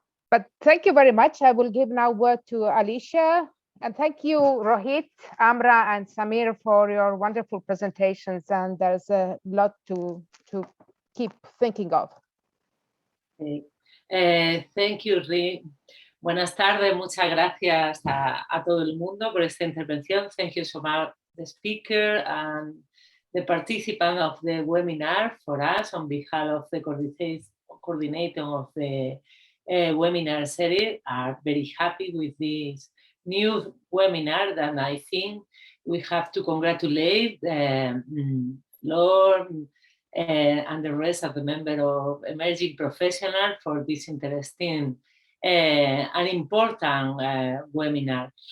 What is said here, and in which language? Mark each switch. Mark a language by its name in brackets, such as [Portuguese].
[English] But thank you very much. I will give now word to Alicia. And thank you, Rohit, Amra, and Samir, for your wonderful presentations. And there's a lot to keep thinking of. Thank you, Ri. [Spanish] Buenas tardes, muchas gracias a todo el mundo por esta intervención. [English] Thank you so much, the speaker and the participant of the webinar for us on behalf of the coordinator of the webinar series. Are very happy with this new webinar, and I think we have to congratulate Lord and the rest of the members of emerging professionals for this interesting and important webinar.